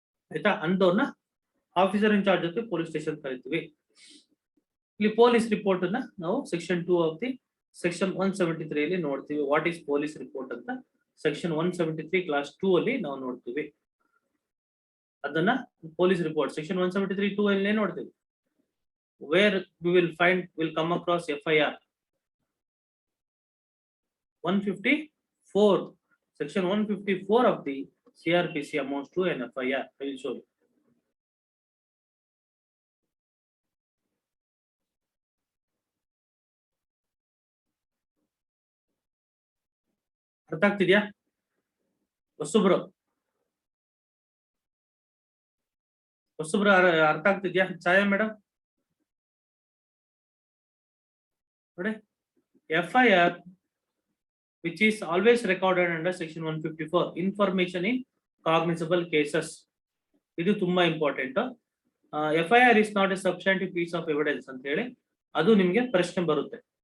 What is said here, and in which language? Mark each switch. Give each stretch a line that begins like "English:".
Kannada: ಆಯ್ತಾ, ಅಂದವ್ರನ್ನ officer in charge ಜೊತೆ police station ಕರಿತೀವಿ. ಇಲ್ಲಿ ಪೊಲೀಸ್ ರಿಪೋರ್ಟ್ ಅನ್ನ ನಾವು ಸೆಕ್ಷನ್ 2 ಆಫ್ ದಿ ಸೆಕ್ಷನ್ 173 ಅಲ್ಲಿ ನೋಡ್ತೀವಿ.
English: what is police report
Kannada: ಅಂತ ಸೆಕ್ಷನ್ 173 ಕ್ಲಾಸ್ 2 ಅಲ್ಲಿ ನಾವು ನೋಡ್ತೀವಿ. ಅದನ್ನ ಪೊಲೀಸ್ ರಿಪೋರ್ಟ್ ಸೆಕ್ಷನ್ 173 2 ಅಲ್ಲಿ ನೋಡ್ತೀವಿ.
English: Where will come across FIR 154 section 154 of the CrPC amounts to an FIR. I will show you.
Kannada: ಅರ್ಥ ಆಗ್ತಿದ್ಯಾ ಹೊಸಬ್ರು ಅರ್ಥ ಆಗ್ತಿದ್ಯಾ ಛಾಯಾ ಮೇಡಮ್?
English: ನೋಡಿ, FIR which is always recorded under section 154 information in cognizable cases.
Kannada: ಇದು ತುಂಬಾ important.
English: FIR is not a substantive piece of evidence
Kannada: ಅಂತ ಹೇಳಿ ಅದು ನಿಮಗೆ ಪ್ರಶ್ನೆ ಬರುತ್ತೆ.